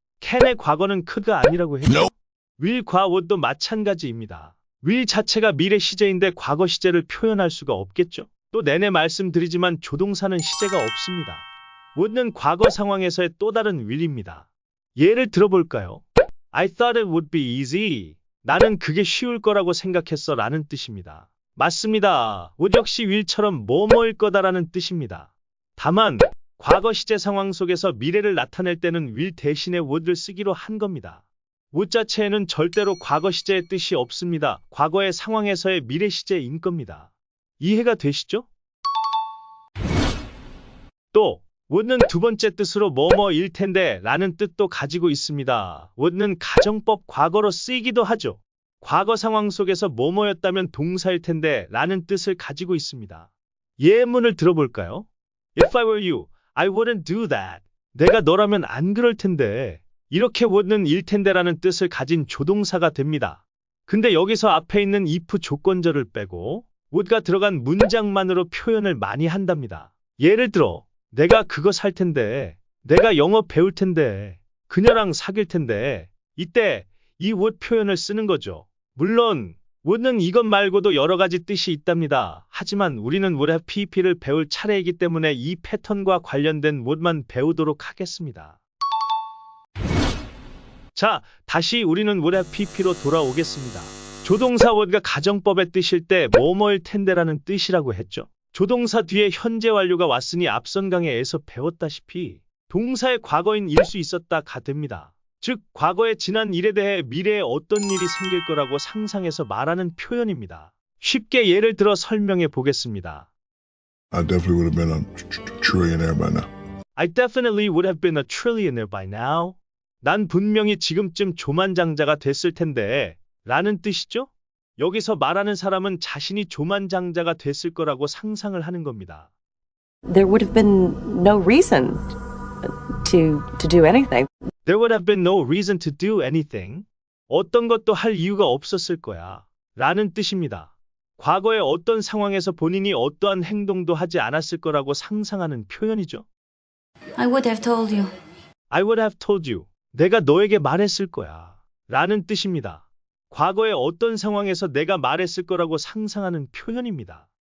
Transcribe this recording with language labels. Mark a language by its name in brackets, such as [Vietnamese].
[Korean] can의 과거는 could가 아니라고 했죠? will과 would도 마찬가지입니다. will 자체가 미래 시제인데 과거 시제를 표현할 수가 없겠죠? 또 내내 말씀드리지만 조동사는 시제가 없습니다. would는 과거 상황에서의 또 다른 will입니다. 예를 들어볼까요? [English] I thought it would be easy. [Korean] 나는 그게 쉬울 거라고 생각했어 라는 뜻입니다. 맞습니다. would 역시 will처럼 뭐뭐일 거다라는 뜻입니다. 다만 과거 시제 상황 속에서 미래를 나타낼 때는 will 대신에 would를 쓰기로 한 겁니다. would 자체에는 절대로 과거 시제의 뜻이 없습니다. 과거의 상황에서의 미래 시제인 겁니다. 이해가 되시죠? 또 would는 두 번째 뜻으로 뭐뭐일 텐데 라는 뜻도 가지고 있습니다. would는 가정법 과거로 쓰이기도 하죠. 과거 상황 속에서 뭐뭐였다면 동사일 텐데 라는 뜻을 가지고 있습니다. 예문을 들어볼까요? [English] If I were you, I wouldn't do that. [Korean] 내가 너라면 안 그럴 텐데. 이렇게 would는 일 텐데 라는 뜻을 가진 조동사가 됩니다. 근데 여기서 앞에 있는 if 조건절을 빼고 would가 들어간 문장만으로 표현을 많이 한답니다. 예를 들어 내가 그거 살 텐데, 내가 영어 배울 텐데, 그녀랑 사귈 텐데, 이때 이 would 표현을 쓰는 거죠. 물론 would는 이것 말고도 여러 가지 뜻이 있답니다. 하지만 우리는 would have pp를 배울 차례이기 때문에 이 패턴과 관련된 would만 배우도록 하겠습니다. 자, 다시 우리는 would have pp로 돌아오겠습니다. 조동사 would가 가정법의 뜻일 때 뭐뭐일 텐데라는 뜻이라고 했죠. 조동사 뒤에 현재 완료가 왔으니 앞선 강의에서 배웠다시피 동사의 과거인 일 수 있었다가 됩니다. 즉, 과거에 지난 일에 대해 미래에 어떤 일이 생길 거라고 상상해서 말하는 표현입니다. 쉽게 예를 들어 설명해 보겠습니다. [English] I definitely would have been a trillionaire by now. I definitely would have been a trillionaire by now. [Korean] 난 분명히 지금쯤 조만장자가 됐을 텐데 라는 뜻이죠? 여기서 말하는 사람은 자신이 조만장자가 됐을 거라고 상상을 하는 겁니다. [English] There would have been no reason to do anything. There would have been no reason to do anything. [Korean] 어떤 것도 할 이유가 없었을 거야. 라는 뜻입니다. 과거의 어떤 상황에서 본인이 어떠한 행동도 하지 않았을 거라고 상상하는 표현이죠. [English] I would have told you. I would have told you. [Korean] 내가 너에게 말했을 거야. 라는 뜻입니다. 과거의 어떤 상황에서 내가 말했을 거라고 상상하는 표현입니다.